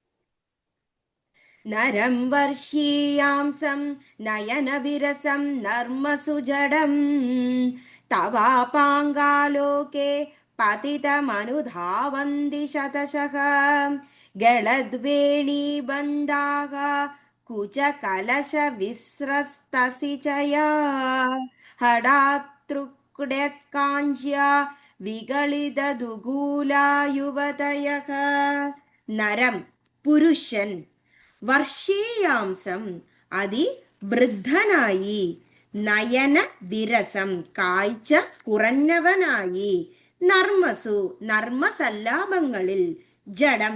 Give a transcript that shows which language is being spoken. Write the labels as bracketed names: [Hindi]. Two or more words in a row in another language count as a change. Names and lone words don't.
[Sanskrit] नरं वर्षीयांसं नयनविरसं नर्मसुजडं तवापाङ्गालोके पतितमनुधावन्ति शतशः गलद्वेणीबन्धाः कुचकलशविस्रस्तसिचया हठात्तृक्ड्यत्काञ्ज्या വിഗളിതദുകൂലാ യുവതയഃ. [Malayalam] നരം പുരുഷൻ, വർഷീയാംസം അതിവൃദ്ധനായി, [Sanskrit] നയന വിരസം [Malayalam] കാഴ്ച കുറഞ്ഞവനായി, നർമ്മസു നർമ്മസല്ലാപങ്ങളിൽ, ജഡം